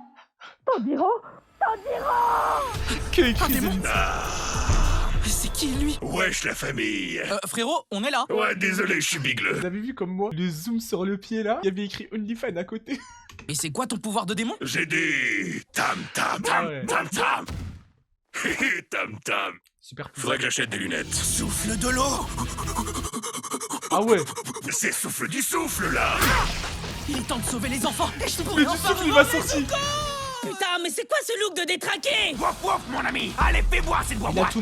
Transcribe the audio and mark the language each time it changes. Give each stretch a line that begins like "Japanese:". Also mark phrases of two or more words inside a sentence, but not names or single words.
French: Que écrit Un démon. Zenitsu. C'est qui lui? Wesh la famille. Frérot, on est là. Ouais, désolé, je suis bigleux. Vous avez vu comme moi, le zoom sur le pied là, il y avait écrit OnlyFans à côté. Et c'est quoi ton pouvoir de démon? J'ai des tam tam tam Ouais. tam tam. Tam tam. Super pouvoir. Faudrait que j'achète des lunettes. Souffle de l'eau. Ah ouais. C'est souffle du souffle là. Il est temps de sauver les enfants. Et je Mais pourrais du enfin souffle il m'a revoir sorti. Putain, mais c'est quoi ce look de détraqué? Wouf wouf mon ami. Allez, fais voir cette Il a boîte. tout